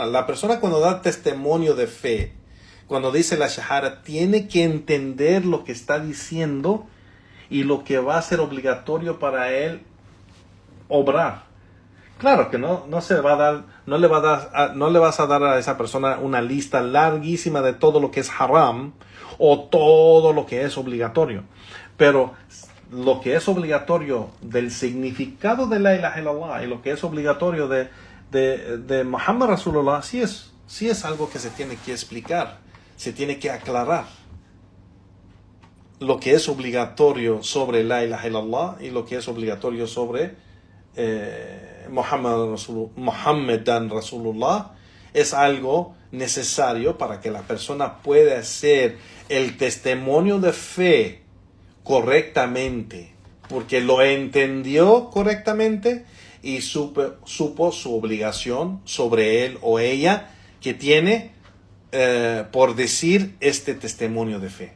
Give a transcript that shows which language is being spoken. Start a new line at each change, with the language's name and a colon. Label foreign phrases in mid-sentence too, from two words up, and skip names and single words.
Spanish: La persona cuando da testimonio de fe, cuando dice la shahada, tiene que entender lo que está diciendo y lo que va a ser obligatorio para él obrar. Claro que no le vas a dar a esa persona una lista larguísima de todo lo que es haram o todo lo que es obligatorio. Pero lo que es obligatorio del significado de
Arabic: لا إله إلا الله
Spanish: y lo que es obligatorio de
Arabic: محمد رسول الله
Spanish: sí es algo que se tiene que explicar, se tiene que aclarar. Lo que es obligatorio sobre
Arabic: لا إله إلا الله
Spanish: y lo que es obligatorio sobre
Arabic: محمدا رسول الله
Spanish: es algo necesario para que la persona pueda hacer el testimonio de fe correctamente, porque lo entendió correctamente y supo su obligación sobre él o ella que tiene por decir este testimonio de fe.